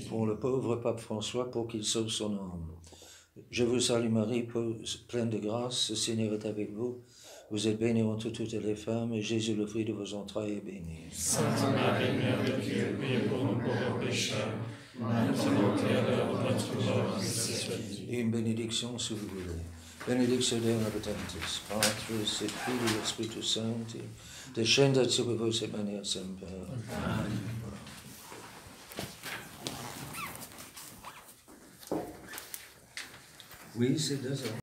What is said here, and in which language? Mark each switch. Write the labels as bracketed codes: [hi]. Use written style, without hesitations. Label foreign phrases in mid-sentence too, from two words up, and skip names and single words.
[fr] Pour le pauvre pape François, pour qu'il sauve son âme. Je vous salue Marie, pleine de grâce, le Seigneur est avec vous. Vous êtes bénie entre toutes les femmes, et Jésus, le fruit de vos entrailles, est béni. Sainte Marie, Mère de Dieu, priez pour nous pauvres pécheurs, maintenant et à l'heure de notre mort, ainsi soit-il. Et une bénédiction, si vous voulez. [la] Benedictio Dei omnipotentis, Patris et Filii et Spiritus Sancti, descendat super vos et maneat semper. [fr] Amen. Oui, c'est 2 heures.